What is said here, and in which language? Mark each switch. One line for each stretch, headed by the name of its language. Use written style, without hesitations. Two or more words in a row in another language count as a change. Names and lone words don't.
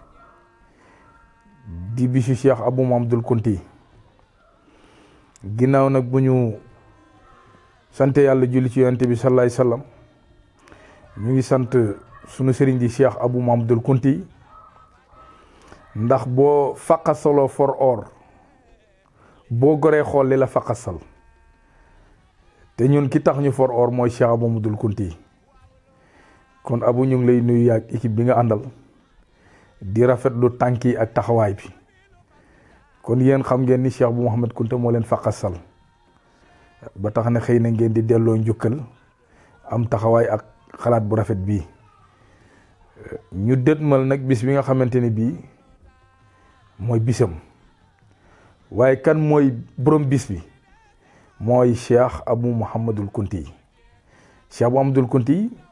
Wolof: di bisu Cheikh Abou Mouhamed Kounti ginnaaw nag bu ñu sant yàlla julli ci yonent bi
Arabic: صلى الله عليه وسلم
Wolof: ñu ngi sant sunu sëriñ di Cheikh Abou Mouhamed Kounti ndax boo faqasaloo for or boo goree xool li la faqasal te ñun ki tax ñu for or mooy Cheikh Abou Mouhamed Kounti kon Abou ñu ngi lay nuyu yaag équipe bi nga àndal di rafetlu tànk yi ak taxawaay bi kon yéen xam ngeen ni Cheikh Abou Mouhamed Kounta moo leen faqasal ba tax na xëy na ngeen di delloo njukkal am taxawaay ak xalaat bu rafet bii ñu dëtmal nag bis bi nga xamante ne bii mooy bisam waaye kan mooy borom bis bi mooy Cheikh Abou Mouhamed Kounti Cheikh Abou Mouhamed Kounti